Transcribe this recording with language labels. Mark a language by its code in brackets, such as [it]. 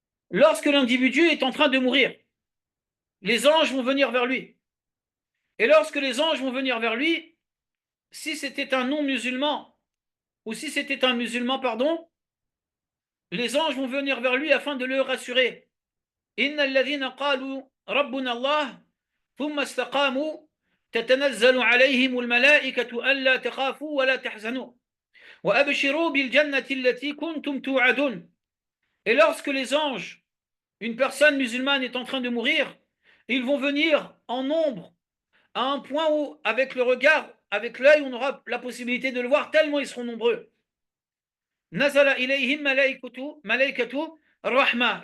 [fr] Lorsque l'individu est en train de mourir, les anges vont venir vers lui. Et lorsque les anges vont venir vers lui, si c'était un non-musulman, ou si c'était un musulman, pardon, les anges vont venir vers lui afin de le rassurer. [ar] Inna alladhina qalu rabbuna Allah ثم استقاموا تتنزل عليهم الملائكة ألا تخافوا ولا تحزنوا وأبشروا بالجنة التي كنتم توعدون. [fr] Et lorsque les anges, une personne musulmane est en train de mourir, ils vont venir en nombre à un point où, avec le regard, avec l'œil, on aura la possibilité de le voir tellement ils seront nombreux. [ar] Nazala ilayhim malaikatu rahma.